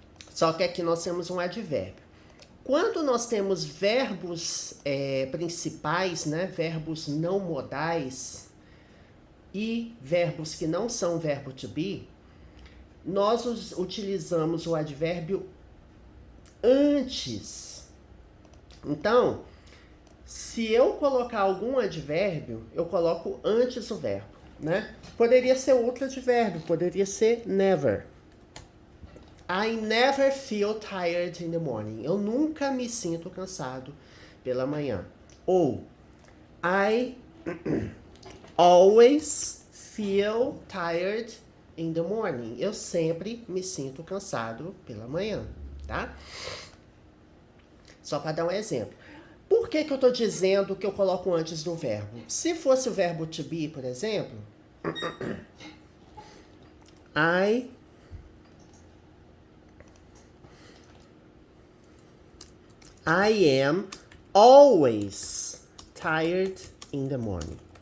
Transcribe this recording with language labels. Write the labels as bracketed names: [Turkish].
[Portuguese] Só que aqui nós temos um advérbio. Quando nós temos verbos principais, né, verbos não modais e verbos que não são verbo to be, nós utilizamos o advérbio antes. Então, se eu colocar algum advérbio, eu coloco antes o verbo, né? Poderia ser outro advérbio, poderia ser never. [English] I never feel tired in the morning. [Portuguese] Eu nunca me sinto cansado pela manhã. [English] Ou I always feel tired in the morning. [Portuguese] Eu sempre me sinto cansado pela manhã, tá? Só para dar um exemplo. Por que eu estou dizendo que eu coloco antes do verbo? Se fosse o verbo to be, por exemplo, [English] I am always tired in the morning.